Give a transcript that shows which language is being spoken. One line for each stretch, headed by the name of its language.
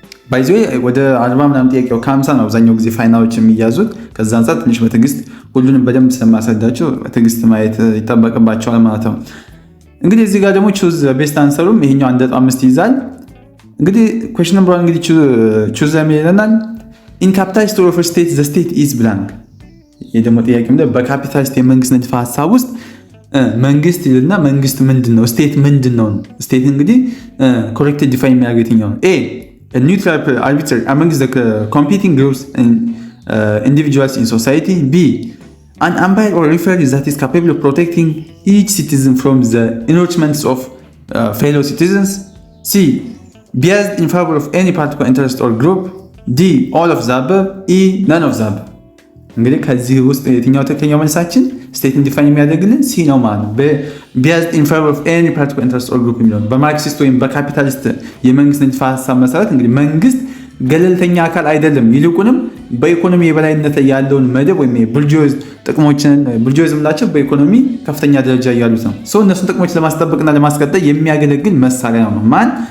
Amharic: ባይዞ ወደ 40 ምናምን ጥያቄው ከ50 ነው አብዛኛው ጊዜ ፋይናሎች የሚያዙት። ከዛ አንፃር ትንሽ በትዕግስት ሁሉንም በደንብ ስለማስረዳቸው በትዕግስት ማየት ይጠበቅባቸዋል ማለት ነው። እንግዲህ እዚህ ጋር ደግሞ ቹዝ ቤስት አንሰሩም ይሄኛው 1.5 ይይዛል። እንግዲህ ኩዌስችን ነምበር 1 እንግዲህ ቹዝ የሚለናል ኢን ካፒታሊስት ኦፍ ስቴት ዘ ስቴት ኢዝ ብላንክ። ይሄ ደግሞ ጥያቄ ምንድነው? በካፒታሊስት የመንግስት ንድፈ ሐሳብ ውስጥ መንግስት ይልና መንግስት ምንድነው? ስቴት ምንድነው? ስቴት እንግዲህ ኮሬክት ዲፋይን የሚያደርገው የትኛው ነው?
English: ኤ ኒውትራል አርቢትር አመንግስት ዘ ኮምፒቲንግ ግሩፕስ ኢንዲቪጁዋልስ ኢን ሶሳይቲ። ቢ an umpire or referee that is capable of protecting each citizen from the encroachments of fellow citizens. C biased in favor of any particular interest or group. D all of the above. E none of the above።
Amharic: እንግዲህ ከዚህ ውስጥ የትኛው ትክክለኛው መልሳችን ስቴትን ዲፋይን የሚያደርግልን ሲ ነው ማለት ነው።
English: biased in favor of any particular interest or group
Amharic: የሚለው በማርክሲስት ወይም በካፒታሊስት የመንግስት ንድፈ ሐሳብ መሰረት እንግዲህ መንግስት ገለልተኛ አካል አይደለም፣ ይልቁንም በኢኮኖሚ የበላይነት ያለውን መደብ ወይም ቡርጂዮዝ ጥቅሞችን ቡርጂዮዝ ምላቸው በኢኮኖሚ ከፍተኛ ደረጃ ያሉት ነው። እነሱን ጥቅሞች ለማስጠበቅና ለማስቀጠል የሚያገለግል መሳሪያ ነው ማን?